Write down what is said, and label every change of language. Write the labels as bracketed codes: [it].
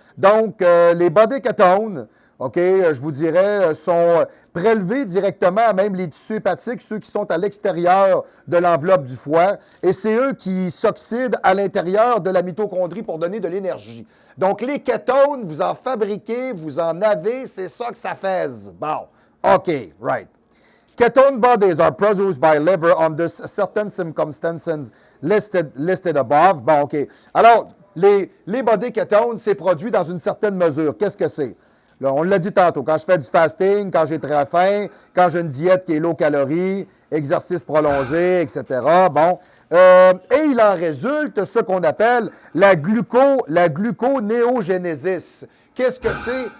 [fr] Donc, les body ketones, OK, je vous dirais, sont prélevés directement à même les tissus hépatiques, ceux qui sont à l'extérieur de l'enveloppe du foie, et c'est eux qui s'oxydent à l'intérieur de la mitochondrie pour donner de l'énergie. Donc, les kétones, vous en fabriquez, vous en avez, c'est ça que ça fait. Bon, OK, right. [en] Ketone bodies are produced by liver under certain circumstances listed above. [fr] Bon, OK. Alors, les body ketones, c'est produit dans une certaine mesure. Qu'est-ce que c'est? Là, on l'a dit tantôt, quand je fais du fasting, quand j'ai très faim, quand j'ai une diète qui est low calorie, exercice prolongé, etc. Bon. Et il en résulte ce qu'on appelle la gluconéogénésis. Qu'est-ce que c'est?